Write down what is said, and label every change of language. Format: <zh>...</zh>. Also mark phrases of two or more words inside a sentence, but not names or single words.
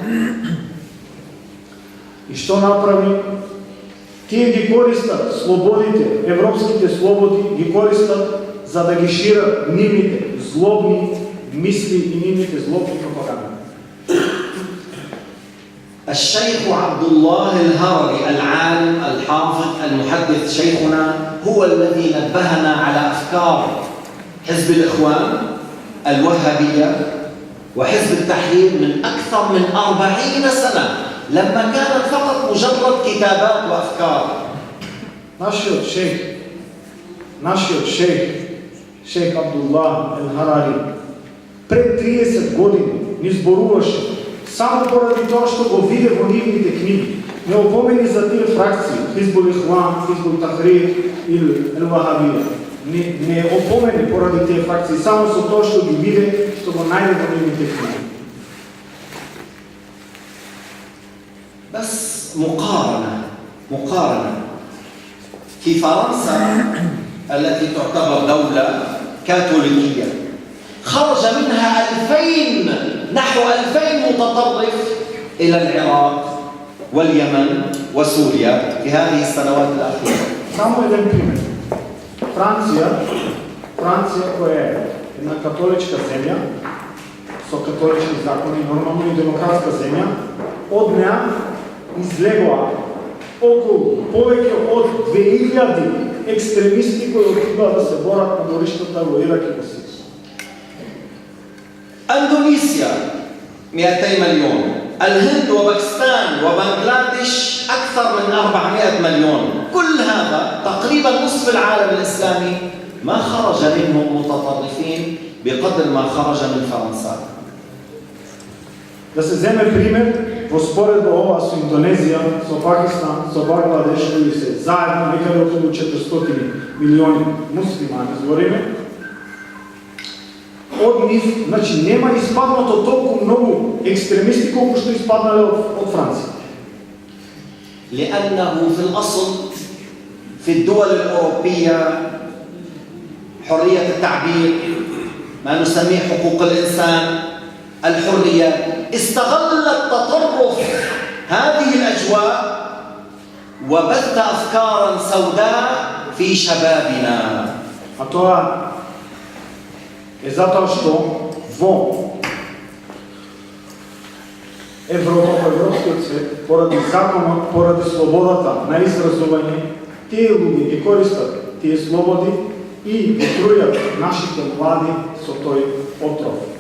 <mk>И што направи? Тие ги користат слободите, европските слободи ги користат за да ги шират нивните злобни мисли и нивните злобни пропаганди.</mk> <ar>الشيخ عبد الله الهرري العالم الحافظ المحدث شيخنا هو الذي نبهنا على أفكار حزب الإخوان الوهابية وحزب التحرير من أكثر من 40 سنة لما كانت فقط مجرد كتابات وأفكار.</ar> <mk>Нашиот шейх Абдуллах Ел-Харари пред 30 години ни зборуваше само поради тоа што го виде во нивните книги. Не опомени за тие фракции, Хизбул Ихван, Хизбул Тахрир или Ел-Вахабија. Не опомени поради тие фракции, само со тоа што ги виде, што го најде во нивните книги.</mk> <ar>بس مقارنة في فرنسا التي تعتبر دولة كاثوليكية خرج منها 2000 نحو 2000 متطرف إلى العراق واليمن وسوريا في هذه السنوات الأخيرة.</ar> <mk>Само един пример. Франција која е една католичка земја, со католички закони, нормално и демократска земја, од неа излегоа околу повеќе од 2000 екстремисти кои отидоа да се борат на бориштата во Ирак и во Сирија.</mk> <ar>أندونيسيا 200 مليون، الهند وباكستان وبنغلاديش أكثر من 400 مليون. كل هذا تقريبا نصف العالم الإسلامي ما خرج منهم متطرفين بقدر ما خرج من فرنسا.</ar> <mk>Да се земе пример во споредба ова со Индонезија, со Пакистан, со Бангладеш, кои се заедно некаде околу 400 милиони муслимани, збориме. Од нив, значи, нема испаднато толку многу екстремисти колку што испаднале од Франција.</mk> <ar>لأنه في الأصل في الدول الأوروبية حرية التعبير، ما نسميه حقوق الإنسان، الحرية، استغل التطرف هذه الأجواء وبث أفكارا سوداء في شبابنا.</ar> <mk>А тоа е затоа што во Европа, во европскиот свет, поради законот, поради слободата на изразување, тие луѓе ги користат тие слободи и ги трујат нашите млади со тој отров.</mk>